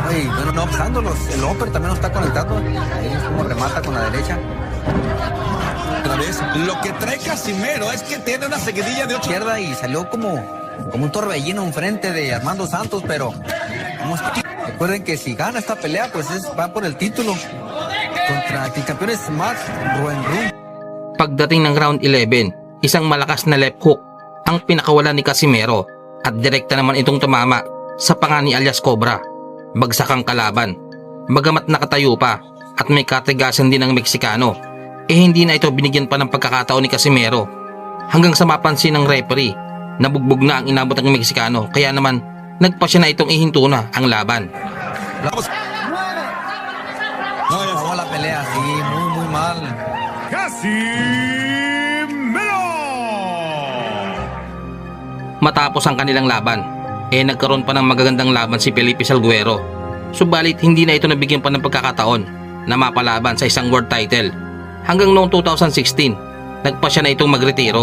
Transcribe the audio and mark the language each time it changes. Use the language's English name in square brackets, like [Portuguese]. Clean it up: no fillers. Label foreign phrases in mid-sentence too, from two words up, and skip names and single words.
[Spanish] Ay, bueno, no obstándolos, el upper también lo está conectando, ahí es como remata con la derecha. Otra vez, lo que trae Casimero es que tiene una seguidilla de 8. Izquierda y salió como un torbellino enfrente de Armando Santos, pero recuerden que si gana esta pelea, pues va por el título contra el campeón es Max Roengrong. [Filipino] Pagdating ng round 11, isang malakas na left hook ang pinakawalan ni Casimero at direkta naman itong tumama sa panga ni alias Cobra. Bagsak ang kalaban. Bagamat nakatayo pa at may katigasan din ng Meksikano, hindi na ito binigyan pa ng pagkakataon ni Casimero hanggang sa mapansin ng referee na bugbog na ang inabot ng Meksikano, kaya naman nagpasya na itong ihinto na ang laban. [Spanish] Acabó la pelea, sí, muy mal. [Filipino] Matapos ang kanilang laban, nagkaroon pa ng magagandang laban si Felipe Salguero. Subalit hindi na ito nabigyan pa ng pagkakataon na mapalaban sa isang world title. Hanggang noong 2016, nagpasya na itong magretiro.